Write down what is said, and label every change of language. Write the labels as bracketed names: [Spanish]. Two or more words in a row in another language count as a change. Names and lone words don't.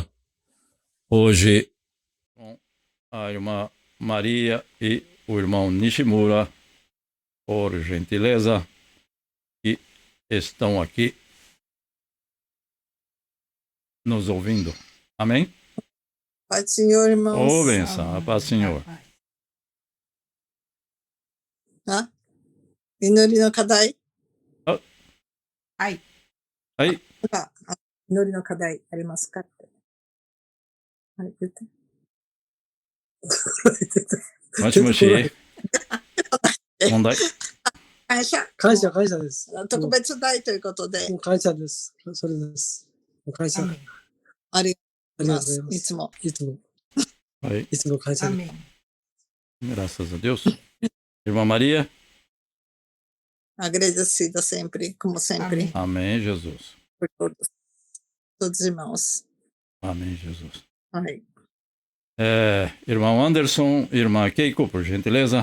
[Portuguese] Hoje, com a irmã Maria e o irmão Nishimura, por gentileza, que estão aqui nos ouvindo. Amém? Pai do Senhor, irmãos. Ô, benção, a paz do Senhor. Tá? [Japanese] Minorino Kadai. [Portuguese] Aí. Tá. [Japanese] 祈りの課題ありますかって。はい、言って。もしもし。問題。感謝。感謝です。特別代ということで。もう感謝です。それです。もう感謝。ありがとうございます。いつも。はい。いつも感謝。 [Portuguese] Graças a Deus. Irmã Maria. Agradecida sempre, como sempre. Amém, Jesus. Por todos os irmãos. Amém, Jesus. Ai. Irmão Anderson, irmã Keiko, por gentileza.